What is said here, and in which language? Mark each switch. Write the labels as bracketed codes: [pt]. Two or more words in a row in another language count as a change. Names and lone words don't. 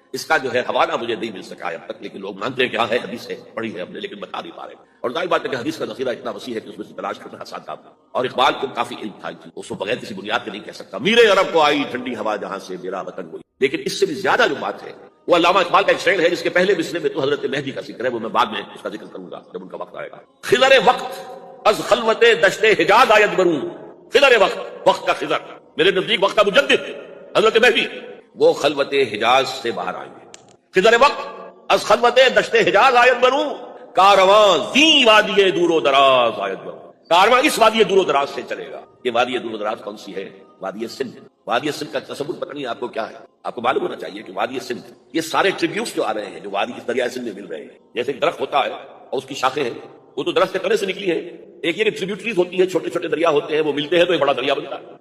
[ur] اس کا جو ہے حوالہ مجھے نہیں مل سکا اب تک، لیکن لوگ مانتے ہیں کہ ہاں ہے، حدیث ہے، پڑھی ہے ہم نے، لیکن بتا نہیں پا رہے، اور ظاہر بات ہے کہ حدیث کا ذخیرہ اتنا وسیع ہے کہ اس میں سے تلاش کرنا آسان تھا، اور اقبال کو کافی علم تھا، اس کو بغیر کسی بنیاد کے نہیں کہہ سکتا، میرے عرب کو آئی ٹھنڈی ہوا جہاں سے، میرا وطن وہی۔ لیکن اس سے بھی زیادہ جو بات ہے وہ علامہ اقبال کا ایک شعر ہے، جس کے پہلے مصرے میں تو حضرت مہدی کا ذکر ہے، وہ میں بعد میں اس کا ذکر کروں گا جب ان کا وقت آئے گا۔ [fa] خضر وقت از خلوت دشت حجاز آید برون، [ur] خضر وقت کا خضر، میرے نزدیک وقت کا مجدد حضرت مہدی، وہ خلوت حجاز سے باہر آئیں گے۔ [fa] خضر وقت از خلوت دشت حجاز آید برون، کارواں زی وادی دور و دراز آید برون، [ur] کارواں اس وادی دور و دراز سے چلے گا۔ یہ وادی دور و دراز کون سی ہے؟ وادی سندھ۔ وادی سندھ کا تصور پتہ نہیں آپ کو کیا ہے، آپ کو معلوم ہونا چاہیے کہ وادی سندھ، یہ سارے ٹریبیوٹس جو آ رہے ہیں جو وادی اس دریائے سندھ میں مل رہے ہیں، جیسے ایک درخت ہوتا ہے اور اس کی شاخیں ہیں، وہ تو درخت کے تنے سے نکلی ہیں، ایک یہ ٹریبیوٹریز ہوتی ہے، چھوٹے چھوٹے دریا ہوتے ہیں، وہ ملتے ہیں تو ایک بڑا دریا بنتا ہے۔